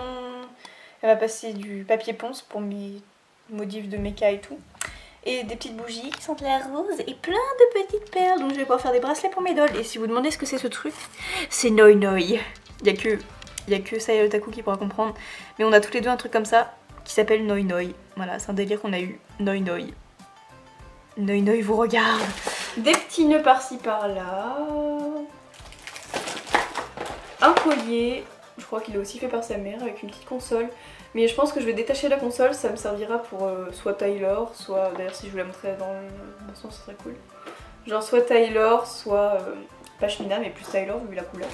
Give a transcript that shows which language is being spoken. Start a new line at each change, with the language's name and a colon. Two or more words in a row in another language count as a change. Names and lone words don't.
French: Elle m'a passé du papier ponce pour mes modifs de mecha et tout. Et des petites bougies qui sentent la rose et plein de petites perles. Donc je vais pouvoir faire des bracelets pour mes dolls. Et si vous demandez ce que c'est ce truc, c'est Noi Noi. Il y a que Saya Otaku qui pourra comprendre. Mais on a tous les deux un truc comme ça qui s'appelle Noi Noi. Voilà, c'est un délire qu'on a eu. Noi Noi. Noi Noi vous regarde. Des petits nœuds par-ci par-là. Un collier. Je crois qu'il est aussi fait par sa mère avec une petite console. Mais je pense que je vais détacher la console, ça me servira pour soit Taylor, soit... D'ailleurs si je vous la montrais dans le sens, ce serait cool. Genre soit Taylor, soit Pashmina, mais plus Taylor vu la couleur.